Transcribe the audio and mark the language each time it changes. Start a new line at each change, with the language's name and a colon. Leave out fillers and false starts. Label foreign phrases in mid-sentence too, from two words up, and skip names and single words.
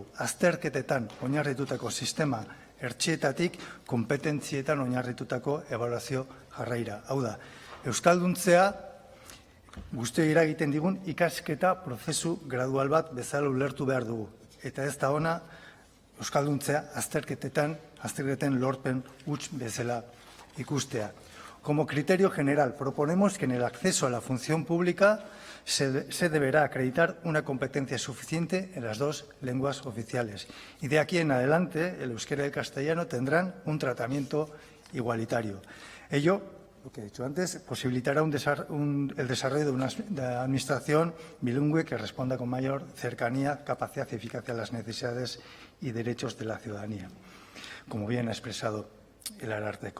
Basque: Azterketetan oinarritutako sistema ertxietatik kompetentzietan oinarritutako ebaluazio jarraira. Hau da, euskalduntzea guztioi eragiten digun ikasketa prozesu gradual bat bezala ulertu behar dugu. Eta ez da ona euskalduntzea azterketen lorpen huts bezala ikustea.
Spanish: Como criterio general, proponemos que en el acceso a la función pública se deberá acreditar una competencia suficiente en las dos lenguas oficiales. Y de aquí en adelante, el euskera y el castellano tendrán un tratamiento igualitario. Ello, lo que he dicho antes, posibilitará el desarrollo de una administración bilingüe que responda con mayor cercanía, capacidad y eficacia a las necesidades y derechos de la ciudadanía, como bien ha expresado el Ararteko.